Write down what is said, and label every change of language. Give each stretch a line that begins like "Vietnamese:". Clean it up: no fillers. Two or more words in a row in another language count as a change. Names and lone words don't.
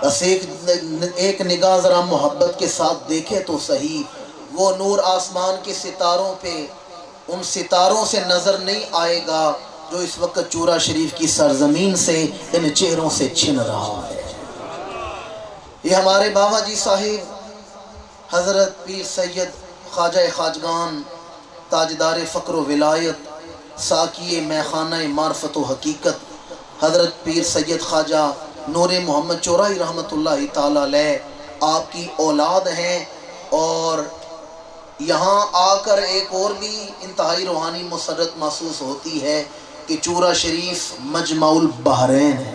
Urdu: بس ایک نگاہ ذرا محبت کے ساتھ دیکھے تو صحیح، وہ نور آسمان کے ستاروں پہ ان ستاروں سے نظر نہیں آئے گا جو اس وقت چورا شریف کی سرزمین سے ان چہروں سے چھن رہا ہے. یہ ہمارے بابا جی صاحب حضرت پیر سید خواجہ خواجگان تاجدار فقر و ولایت ساکی میخانہ معرفت و حقیقت حضرت پیر سید خواجہ نور محمد چورائی
Arabic: رحمتُllahi تعالی علیہ
Urdu: آپ کی اولاد ہیں، اور یہاں آ کر ایک اور بھی انتہائی روحانی مسرت محسوس ہوتی ہے کہ چورا شریف
Arabic: مجمع البحرین
Urdu: ہے۔